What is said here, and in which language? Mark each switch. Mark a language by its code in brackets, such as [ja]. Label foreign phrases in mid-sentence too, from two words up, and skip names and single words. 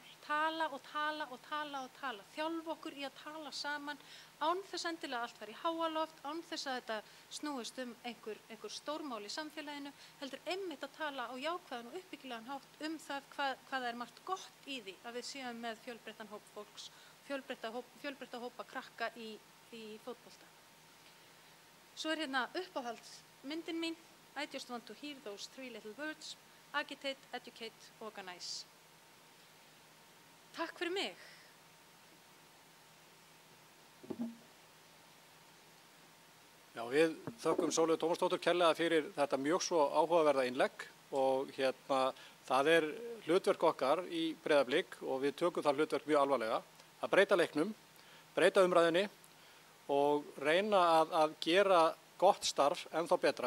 [is] Tala og tala og tala og tala. Þjálfa okkur í að tala saman án þess endilega allt fari í háaloft, án þess að þetta snúist einhver stórmál í samfélaginu, heldur einmitt að tala á jákvæðan og uppbyggilegan hátt það hvað er margt gott í því að við séum með fjölbreyttan hóp fólks, fjölbreytta hópa krakka í fótbolta. Svo hérna uppáhaldsmyndin mín, [en] I just want to hear those 3 little words. Agitate, educate, organize. [is] Takk fyrir mig. Já, við þökkum Sólveigu Tómasdóttur kærlega fyrir þetta mjög svo áhugaverða innlegg og það er hlutverk okkar í Breiðablik og við tökum það hlutverk mjög alvarlega að breyta leiknum, breyta umræðinni og reyna að gera gott starf ennþá betra.